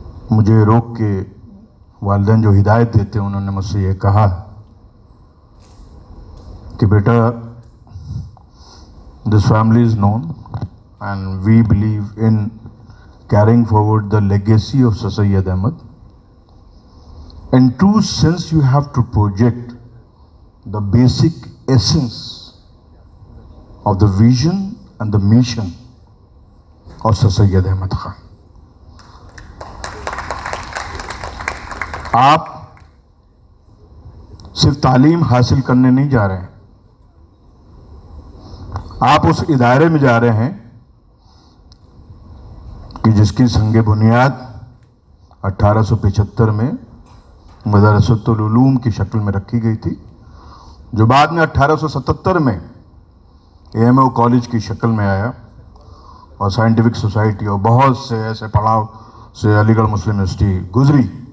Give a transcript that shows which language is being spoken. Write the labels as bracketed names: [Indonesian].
[Urdu] مجھے روک کے والدین جو ہدایت دیتے ہیں انہوں نے مجھ سے یہ کہا کہ بیٹا [English] This family is known and we believe in carrying forward the legacy of Sir Syed Ahmed. In true sense, you have to project the basic essence of the vision and the mission of Sir Syed Ahmed Khan. [Urdu] آپ صرف تعلیم حاصل کرنے نہیں جا رہے ہیں, آپ اس ادارے میں جا رہے ہیں کہ جس کی سنگ بنیاد 1875 میں مدرسۃ العلوم کی شکل میں رکھی گئی تھی, جو بعد میں 1877 میں AMO کالج کی شکل میں آیا اور سائنٹیفک سوسائٹی اور بہت سے ایسے پڑاؤ سے علی گڑھ مسلم یونیورسٹی گزری.